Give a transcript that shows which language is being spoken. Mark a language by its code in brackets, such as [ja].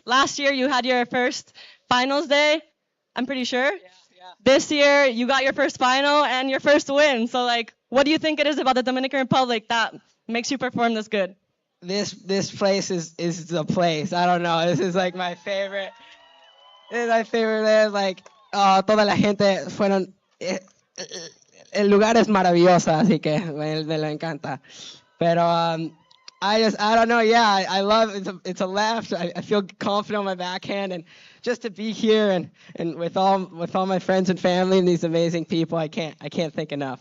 [en] Last year you had your first finals day, I'm pretty sure. Yeah. This year you got your first final and your first win. So like, what do you think it is about the Dominican Republic that makes you perform this good? This place is the place. I don't know. This is like my favorite. This is my favorite. [es] Like, toda la gente fueron. El lugar es maravilloso, así que me lo encanta. Pero [en] I don't know. Yeah, I love it's a left. I feel confident on my backhand, and just to be here and with all my friends and family and these amazing people, I can't thank enough.